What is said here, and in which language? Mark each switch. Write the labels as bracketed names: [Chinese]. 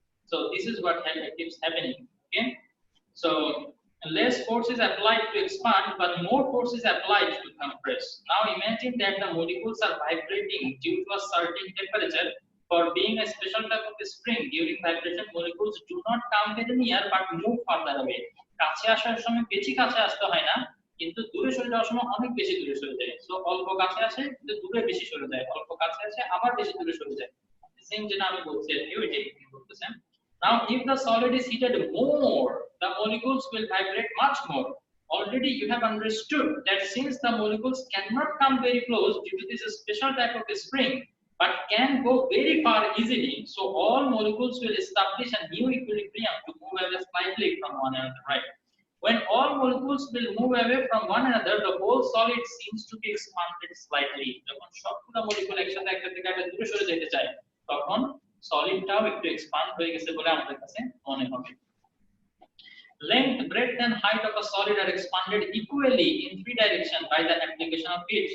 [English] So this is what keeps happening. Okay, so less force is applied to expand, but more force is applied to compress. Now imagine that the molecules are vibrating due to a certain temperature. For being a special type of spring, during vibration molecules do not come very near but move further away. [Bangla] কাছে আসার সময় বেশি কাছে আসতে হয় না, কিন্তু দূরে সরে যাওয়ার সময় অনেক বেশি দূরে সরে যায়। সো অল্প কাছে আসে কিন্তু দূরে বেশি সরে যায়, অল্প কাছে আসে আবার বেশি দূরে সরে যায়। সেম যেটা আমি বলছি আর কি ওইটাই বলতেছেন। [English] Now if the solid is heated more, the molecules will vibrate much more. Already you have understood that since the molecules cannot come very close due to this special type of spring, but can go very far easily, so all molecules will establish a new equilibrium to move away slightly from one another, right? When all molecules will move away from one another, the whole solid seems to be expanded slightly. [Bangla] যখন সবগুলো molecule একসাথে একটা থেকে আরেকটা দূরে সরে যেতে চায়, তখন সলিডটাও একটু এক্সপ্যান্ড হয়ে গেছে বলে আমাদের কাছে মনে হবে। [English] Length, breadth and height of a solid are expanded equally in 3 directions by the application of heat.